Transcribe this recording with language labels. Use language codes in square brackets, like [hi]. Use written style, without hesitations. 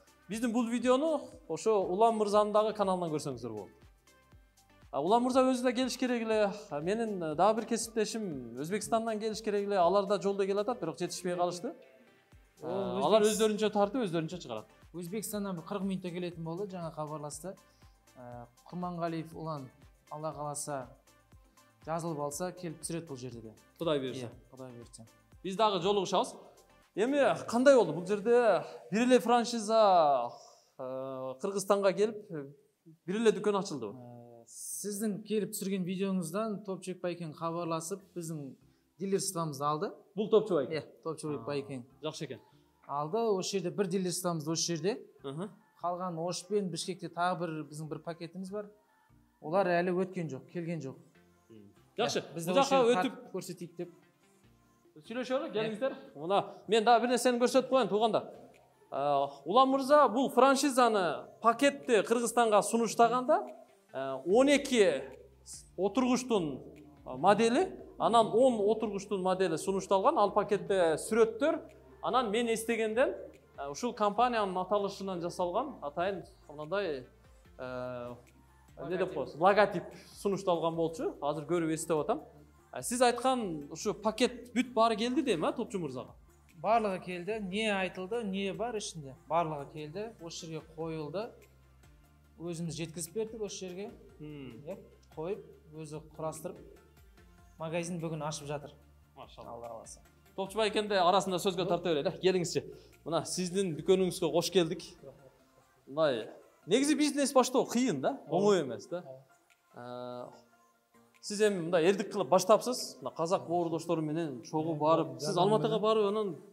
[ky] биздин бул видеону ошо Улан мырзанын дагы каналынан көрсөңүздөр болот. Улан мырза өзү да келиш керек эле. Менин дагы бир кесиптешим Өзбекстандан келиш керек эле. Алар да жолдо келатат, бирок жетишпей калышты. Алар өздөрүнчө тартып, өздөрүнчө чыгарат. [kk] Өзбекстандан 40 минутта келетін болды, жаңа хабарласты. Құрманғалиев Улан, Алла қаласа жазылып алса, келіп түсіреді бұл жерде де. Құдай берсін. Құдай берсін. Біз дағы жолығышабыз. [ky] Эми кандай болду бул жерде бир эле франшиза Кыргызстанга келип, бир эле дүкөн ачылды. [kk] Сіздің келіп түсірген видеоңыздан Топчубек Байкең хабарласып, біздің дилерствомызды алды. [ky] Бул Топчубек Байкең. Топчубек Байкең. Жакшы экен. [kk] Алды, осы жерде бір дилерствомыз осы жерде. Қалған Ош пен Бішкекте тағы біздің бір пакетіміз бар. Олар әлі өткен жоқ, келген жоқ. [ky] Жакшы. Бул жака өтүп көрсөтейик деп. Сүйлөшөлү, келиңиздер. Мына мен дагы бир нерсени көрсөтүп коеюн тууганда. Улан мырза бул франшизаны пакетти Кыргызстанга сунуштаганда 12 отургучтун модели, анан 10 отургучтун модели сунушталган. Ал пакетте сүрөттөр, анан мен эстегенден ушул компаниянын аталышынан жасалган атайын мындай эмне деп коебуз, логотип сунушталган болчу. Азыр көрүп эстеп атам. Сиз айткан ушу пакет бүт баары келди дейм, Топчу мырзага? [kk] Барлығы келді, не айтылды, не бар ішінде. Барлығы келді, осы жерге қойылды. Өзіміз жеткізіп бердік осы жерге. Қойып, өзі құрастырып, магазин бүгін ашып жатыр. Машалла. Алла қаласа. [ky] Топчу Байкенди арасында сөзгө тарта берели. Келиңизчи. Мына сиздин дүкөнүңүзгө кош келдик. Мындай негизи бизнес баштоо кыйын да, оңой эмес да. Сиз эми мындай эрдик кылып баштапсыз. Мына казак боордоштору менен чогуу барып, сиз Алматыга барып, анан